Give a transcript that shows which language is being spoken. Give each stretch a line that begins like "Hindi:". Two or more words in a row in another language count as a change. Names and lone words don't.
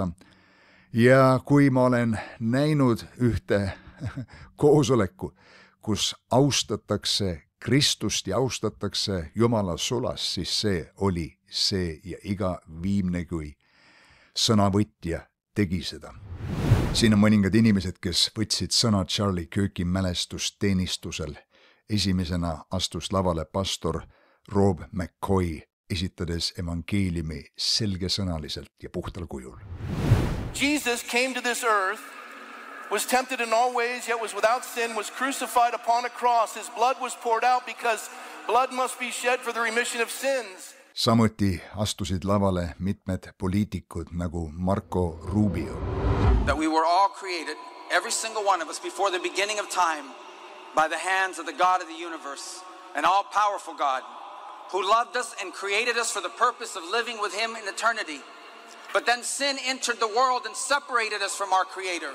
Estonian: Ja kui ma olen näinud ühte koosoleku, kus austatakse Kristust ja austatakse Jumala sulas, siis see oli see ja iga viimne kui sõnavõtja tegi seda. Siin on mõningad inimesed, kes võtsid sõna Charlie Kirki mälestusteenistusel. Esimesena astus lavale pastor Rob McCoy, esitades evangeeliumi selgesõnaliselt ja puhtal kujul.
English: Jesus came to this earth, was tempted in all ways, yet was without sin, was crucified upon a cross. His blood was poured out because blood must be shed for the remission of sins.
Estonian: Samuti astusid lavale mitmed poliitikud nagu Marco Rubio.
English: That we were all created, every single one of us, before the beginning of time, by the hands of the God of the universe, an all-powerful God, who loved us and created us for the purpose of living with him in eternity. But then sin entered the world and separated us from our Creator.